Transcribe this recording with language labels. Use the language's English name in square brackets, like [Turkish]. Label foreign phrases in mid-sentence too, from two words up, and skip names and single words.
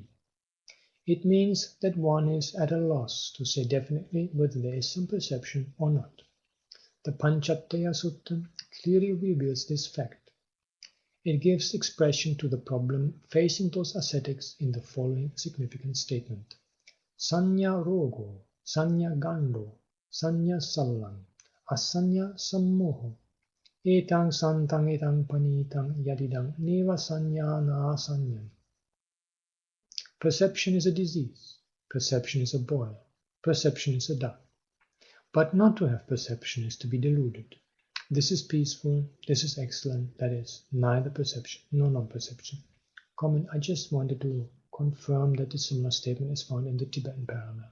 [English] It means that one is at a loss to say definitely whether there is some perception or not. The Pañchattāya Sutta clearly reveals this fact. It gives expression to the problem facing those ascetics in the following significant statement. [Pali] Saññā rogo, saññā gando, saññā sallang, asaññā sammoho, etang santang etang panitang yadidang neva saññāna saññam. [English] Perception is a disease, perception is a boil, perception is a duck. But not to have perception is to be deluded. This is peaceful, this is excellent, that is, neither perception nor non-perception. Comment, I just wanted to confirm that a similar statement is found in the Tibetan parallel.